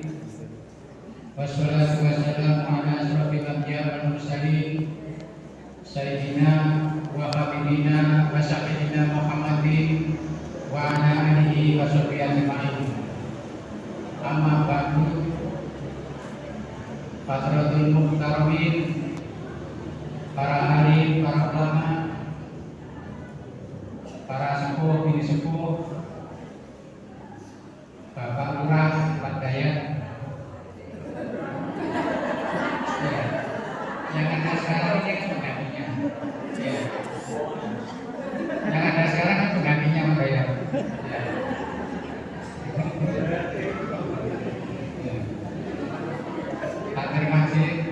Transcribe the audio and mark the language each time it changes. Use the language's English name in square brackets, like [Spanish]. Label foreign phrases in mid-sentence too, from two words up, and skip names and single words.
[Arabic] والصلاة والسلام على أشرف الأنبياء والمرسلين. سيدنا وحبيبنا وشفيعنا محمد وعلى آله وصحبه أجمعين. أما بعد. حضرات المحترمين, [Indonesian] para harim, para ulama, para sepuh, bini sepuh, Bapak Lurah, Pak Dayat, ya, yang ada sekarang ini kan penggantinya, ya. Yang ada sekarang kan penggantinya Pak Dayat. Ya. Pak terima kasih.